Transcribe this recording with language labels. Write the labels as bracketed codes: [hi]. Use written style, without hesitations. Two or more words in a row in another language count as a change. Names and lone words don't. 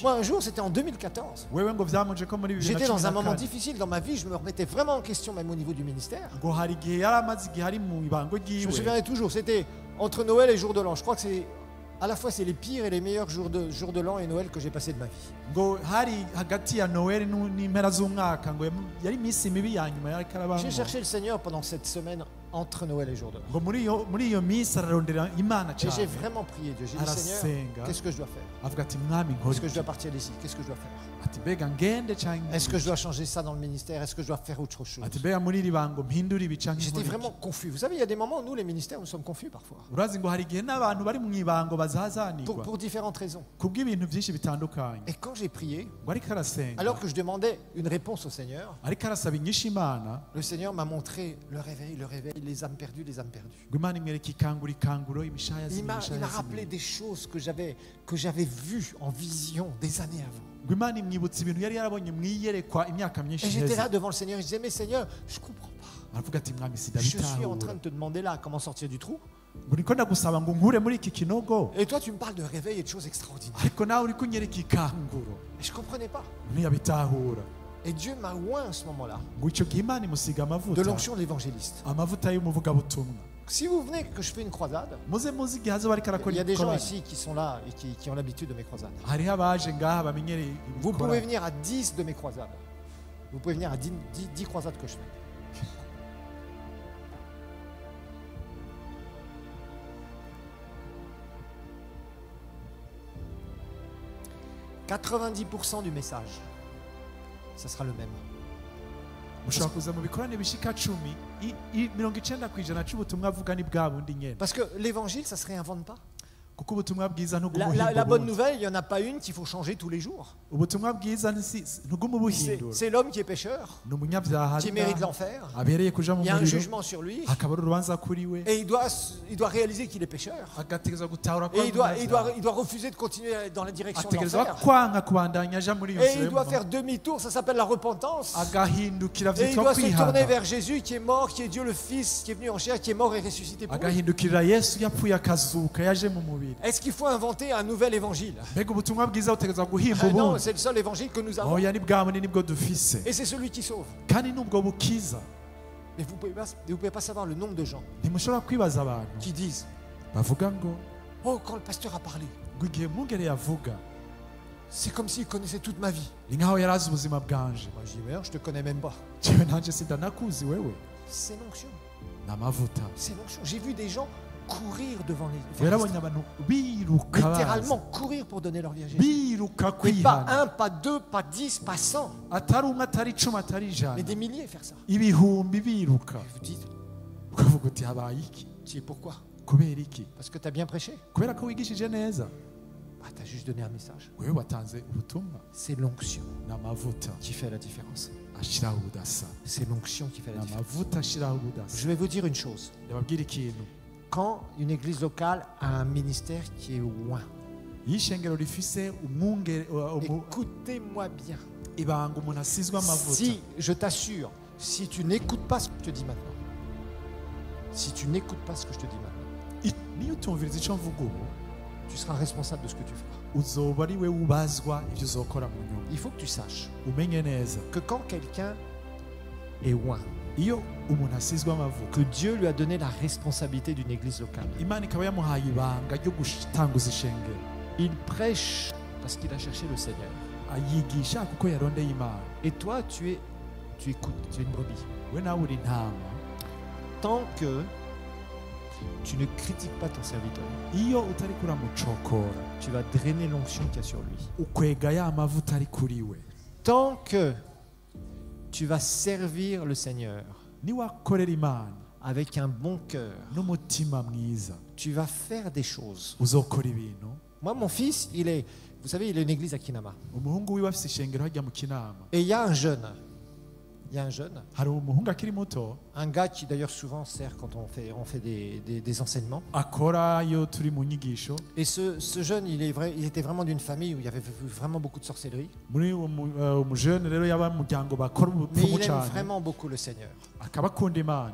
[fr] Moi, un jour, c'était en 2014. [rn] Wewe ngo vyamuje ko muri [fr] J'étais dans un moment 2014 difficile dans ma vie, je me remettais vraiment en question, même au niveau du ministère. [rn] ngo hari igihe yari amaze igihe ari mu ibango [fr] Je me [rn] ryiwe. [fr] souviendrai toujours, c'était entre Noël et jour de l'an. Je crois que c'est à la fois c'est les pires et les meilleurs jours de l'an et Noël que j'ai passé de ma vie. [rn] Ngo hari hagati ya Noel n'impera z'umwaka ngo yari iminsi mibi ya nyuma yari karabamo. [fr] J'ai cherché le Seigneur pendant cette semaine entre Noël et jour de l'an. [rn] ngo muri iyo minsi ararondera Imana [fr] Et j'ai [rn] cyane. [fr] vraiment prié Dieu. J'ai dit, Seigneur, [rn] Arasenga. [fr] qu'est-ce que je dois faire? [rn] Avuga ati mwami nkora [fr] Est-ce que je [rn] iki? [fr] dois partir d'ici? Qu'est-ce que je dois faire? [rn] Ati mbega ngende canke [fr] Est-ce que je dois changer ça dans le ministère? Est-ce que je dois faire autre chose? [rn] ati mbega muri iri bango mpindura ibi canke [fr] J'étais [rn] nkora iki? [fr] vraiment confus. Vous savez, il y a des moments où nous, les ministères, nous sommes confus parfois. [rn] urazi ngo hari igihe n'abantu bari mu ibango bazazanirwa [fr] Pour différentes raisons. [rn] kubw'ibintu byinshi bitandukanye. [fr] Et quand j'ai prié, [rn] ngo ariko arasenga, [fr] alors que je demandais une réponse au Seigneur, [rn] ariko arasaba inyishu Imana, [fr] le Seigneur m'a montré le réveil, les âmes perdues, les âmes perdues. [rn] ngo Imana imwereka ikanguro imishaya [fr] Il [rn] zimwe [fr] m'a [rn] imishaya [fr] rappelé [rn] zimwe. [fr] des choses que j'avais vues en vision des années avant. [rn] ngo Imana imwibutsa ibintu yari yarabonye mu iyerekwa imyaka myinshi [fr] Et j'étais [rn] iheze. [fr] là devant le Seigneur, je disais, mais Seigneur, je comprends pas. [rn] aravuga ati mwami [fr] Je suis en [rn] sindabitahura, [fr] train de te demander là comment sortir du trou. [rn] ngo niko ndagusaba ngo nkure muri iki kinogo, [fr] Et toi, tu me parles de réveil et de choses extraordinaires. [rn] ariko nawe uri kunyereka ikanguro. [fr] Et je ne comprenais pas. [rn] ntiyabitahura. [fr] Et Dieu m'a oint à ce moment-là [rn] ngo icyo gihe Imana imusiga [fr] de [rn] amavuta, [fr] l'onction de l'évangéliste. [rn] amavuta y'umuvugabutumwa. [fr] Si vous venez que je fais une croisade, [rn] muze muzi igihe azoba ariko arakora [fr] il y a des gens [rn] ibikorwa. [fr] ici qui sont là et qui ont l'habitude de mes croisades. [rn] hariho abaje ngaha bamenyereye [fr] Vous [rn] ibikora. [fr] pouvez venir à 10 de mes croisades. Vous pouvez venir à 10 croisades que je fais. « 90% du message, ça sera le même. [rn] mushobora kuza mu bikorane bishika 10, 90% c'ubutumwa avuga ni bwa bundi nyene. [fr] Parce que l'évangile, ça se réinvente pas. [rn] kuko ubutumwa bwiza ntuguma [fr] La [rn] ubuhindura [fr] bonne [rn] ubundi. [fr] nouvelle, il n'y en a pas une qu'il faut changer tous les jours. [rn] ubutumwa bwiza ntuguma ubuhindura. [fr] C'est l'homme qui est pécheur, [rn] ni umunyabyaha [fr] qui mérite l'enfer. [rn] abereye kuja mu [fr] Il y a un [rn] muriro [fr] jugement sur lui. [rn] hakaba ari urubanza kuri we [fr] Et il doit réaliser qu'il est pécheur. [rn] agategerezwa gutahura ko [fr] Et [rn] ari umunyabyaha. [fr] il doit refuser de continuer dans la direction de [rn] ategerezwa [fr] l'enfer. [rn] kwanga kubandanya aja muri iyo [fr] Et [rn] nzira [fr] il doit [rn] y'umuvumo. [fr] faire demi-tour, ça s'appelle la repentance. [rn] agahindukira [fr] Et il [rn] vyitwa [fr] doit se tourner [rn] kwihana [fr] vers Jésus qui est mort, qui est Dieu le Fils, qui est venu en chair, qui est mort et ressuscité pour lui. [rn] agahindukirira yesu yapfuye akazuka yaje mu mubiri. [fr] Est-ce qu'il faut inventer un nouvel évangile? [rn] mbega ubutumwa bwiza butegerezwa guhimba [fr] Non, [rn] ubundi. [fr] c'est le seul évangile que nous avons. [rn] oya ni bwa bunini bwo dufise [fr] Et c'est celui qui sauve. [rn] kandi nubwo bukiza. [fr] Mais vous ne pouvez pas savoir le nombre de gens [rn] ntimushobora kwibaza abantu [fr] qui disent [rn] bavuga ngo [fr] oh, quand le pasteur a parlé, [rn] ngo igihe mwungere yavuga [fr] c'est comme s'il connaissait toute ma vie. [rn] ni nkaho yari azi ubuzima bwanje. [fr] Moi, je dis, mais non, je te connais même pas. [rn] jewe nanje sindanakuzi wewe. [fr] C'est l'onction. [rn] ni amavuta. [fr] C'est l'onction. J'ai vu des gens courir devant les [rn] yarabonye abantu biruka baza. [fr] littéralement courir pour donner leur vie à Jésus. [rn] biruka [fr] Mais pas [rn] kwihana. [fr] un, pas deux, pas 10, pas 100, [rn] atari umwe atari icumi atari [fr] mais [rn] ijana [fr] des milliers faire ça. [rn] ibihumbi biruka. [fr] Et vous dites, [rn] ukavuga uti habaye iki? [fr] tu sais pourquoi? [rn] kubera iki? [fr] Parce que tu as bien prêché. [rn] kubera ko wigishije neza. [fr] Bah, tu as juste donné un message. [rn] wewe watanze ubutumwa. [fr] C'est l'onction [rn] ni amavuta [fr] qui fait la différence. [rn] ashiraho ubudasa. [fr] C'est l'onction qui fait [rn] ni [fr] la différence. [rn] amavuta ashiraho ubudasa. [fr] Je vais vous dire une chose. [rn] ndababwira ikintu. [fr] Quand une église locale a un ministère qui est loin, [rn] iyo ishengero rifise umwungere [fr] écoutez-moi bien. [rn] ibanga umuntu asizwe amavuta. [fr] Si, je t'assure, si tu n'écoutes pas ce que je te dis maintenant, si tu n'écoutes pas ce que je te dis maintenant, [rn] niyo utumviriza icyo mvuga ubu [fr] tu seras responsable de ce que tu feras. [rn] uzoba ari we ubazwa ibyo uzokora mu nyuma. [fr] Il faut que tu saches [rn] umenye neza [fr] que quand quelqu'un est loin, [rn] iyo umuntu asizwe amavuta [fr] que Dieu lui a donné la responsabilité d'une église locale, [rn] imana ikaba yamuhaye ibanga ryo gutanguza ishengero. [fr] il prêche parce qu'il a cherché le Seigneur. [rn] ayigisha kuko yarondeye imana. [fr] Et toi, tu écoutes, tu es une brebis. [rn] we nawe uri intama. [fr] Tant que tu ne critiques pas ton serviteur, [rn] iyo utari kuramucokora [fr] tu vas drainer l'onction qu'il y a sur lui. [rn] ukwega ya mavuta ari kuri we. [fr] Tant que tu vas servir le Seigneur [rn] niwakorera imana [fr] avec un bon cœur, [rn] n'umutima mwiza [fr] tu vas faire des choses. [rn] uzokora ibintu. [fr] Moi, mon fils, vous savez, il a une église à Kinama. [rn] umuhungu wiwe afise ishengero hajya mu kinama. [fr] Et il y a un jeune, [rn] hari umuhungu akiri muto [fr] un gars qui d'ailleurs souvent sert quand on fait des enseignements. [rn] akora iyo turi mu nyigisho. [fr] Et ce jeune, il était vraiment d'une famille où il y avait vraiment beaucoup de sorcellerie. [rn] muri umujene rero yaba mu muryango bakora [fr] Mais [rn] ubupfumu [fr] il aime [rn] cyane [fr] vraiment beaucoup le Seigneur. [rn] akaba akunda imana.